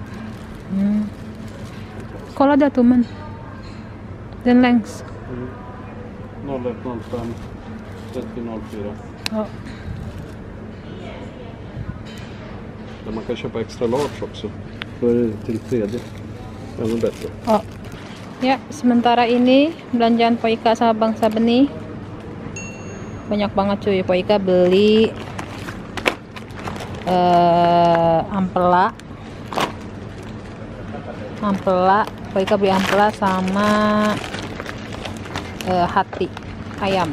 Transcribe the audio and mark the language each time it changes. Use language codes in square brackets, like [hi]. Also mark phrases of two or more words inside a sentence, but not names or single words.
[sv] Kolla där tummen. Den längs. 0105 3004. Ja. Men man kan köpa extra large också. Då är det till tredje. Ännu bättre. Oh. [id] Ya, sementara ini belanjaan Poika sama Bang Sabeni banyak banget cuy. Poika beli ampela. Poika beli ampela sama hati ayam.